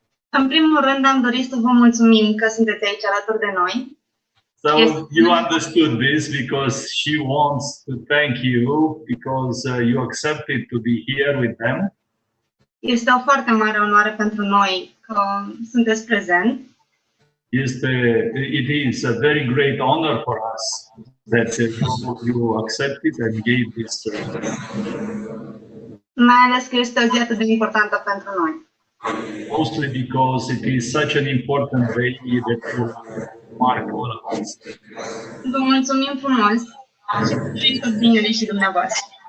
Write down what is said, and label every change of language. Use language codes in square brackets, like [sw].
[ro] În primul rând am dorit să vă mulțumim că sunteți aici alături de noi. [en] So you understood this because she wants to thank you because you accepted to be here with them. [ro] Este o foarte mare onoare pentru noi că sunteți prezent. [en] It is a very great honor for us that you accepted and gave this. [ro] Mai ales că este o zi atât de importantă pentru noi. [en] Mostly because it is such an important day that you mark all of us. [ro] Vă mulțumim frumos și mulțumim tot binele și dumneavoastră.